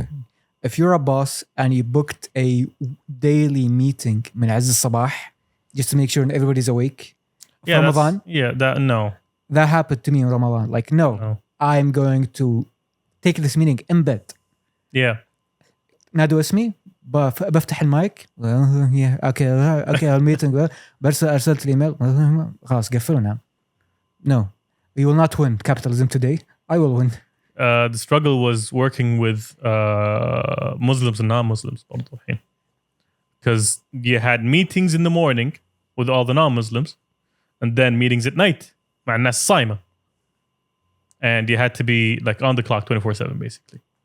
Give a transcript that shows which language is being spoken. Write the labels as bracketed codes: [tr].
[en] thing. If you're a boss and you booked a daily meeting من عز الصباح just to make sure everybody's awake Yeah, that's- Ramadan, Yeah, that no. that happened to me in Ramadan. Like, no, I'm going to take this meeting in bed. Yeah. [ar] نادوا اسمي بفتح المايك اوكي الميتنج ارسلت الايميل خلاص قفلوا نعم. [en] No, we will not win capitalism today. I will win. The struggle was working with Muslims and non-Muslims because you had meetings in the morning with all the non-Muslims and then meetings at night مع الناس صايمة, and you had to be like on the clock 24/7 basically.